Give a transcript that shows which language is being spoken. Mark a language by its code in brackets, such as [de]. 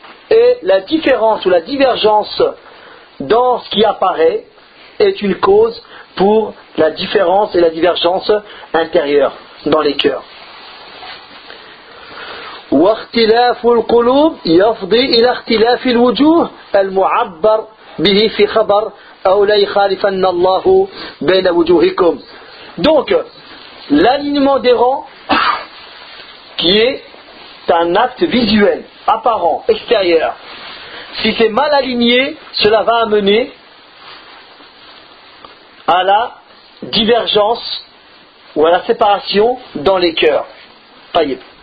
[fr] Et la différence ou la divergence dans ce qui apparaît est une cause pour la différence et la divergence intérieure dans les cœurs. [ar] واختلاف القلوب يفضي إلى اختلاف الوجوه المعبر به في خبر أو لا يخالفن الله بين وجوهكم. [fr] Donc, l'alignement des rangs, qui est un acte visuel, apparent, extérieur, si c'est mal aligné, cela va amener à la divergence ou à la séparation dans les cœurs. Taïb.